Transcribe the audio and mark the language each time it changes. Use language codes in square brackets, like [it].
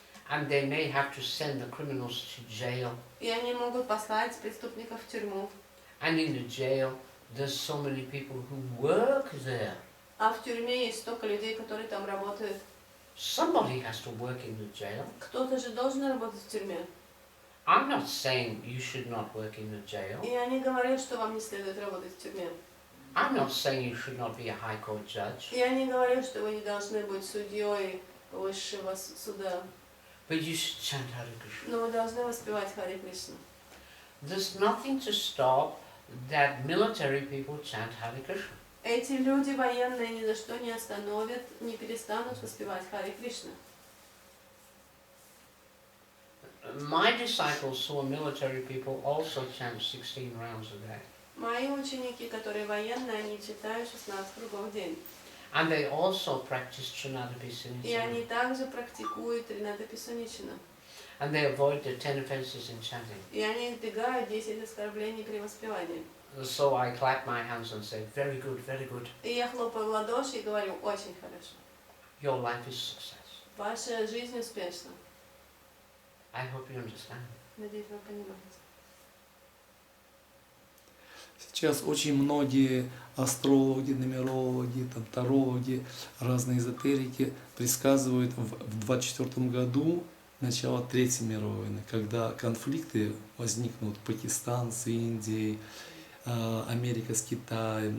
[en] And they may have to send the criminals to jail. [ru] И они могут послать преступников в тюрьму. [en] And in the jail, there's so many people who work there. [ru] А в тюрьме есть столько людей, которые там работают. [en] Somebody has to work in the jail. [ru] Кто-то же должен работать в тюрьме. [en] I'm not saying you should not work in the jail. [ru] И они говорят, что вам не следует работать в тюрьме. [en] I'm not saying you should not be a high court judge. [ru] И они говорят, что вы не должны быть судьей высшего суда. [en] But you should chant Hare Krishna. [ru] Но вы должны воспевать Харе Кришна. [en] There's nothing to stop that military people chant Hare Krishna. [ru] Эти люди военные ни за что не остановят, не перестанут воспевать Харе Кришна. [en] My disciples who are military people also chant 16 rounds a day. [ru] Мои ученики, которые военные, они читают 16 кругов в день. [en] And they also practice [ru] И [sa] Trinadapisanichana. [ru] они также практикуют Тринадаписаничана. [en] And they avoid the 10 offenses in chanting. [ru] И они избегают 10 оскорблений при воспевании. [en] So I clap my hands and say, very good, very good. [ru] И я хлопаю в ладоши и говорю, очень хорошо. [en] Your life is success. [ru] Ваша жизнь успешна. [en] I hope you understand. [ru] Надеюсь, вы понимаете. Сейчас очень многие астрологи, нумерологи, там, тарологи, разные эзотерики предсказывают в 24 году начало Третьей мировой войны, когда конфликты возникнут Пакистан с Индией, Америка с Китаем.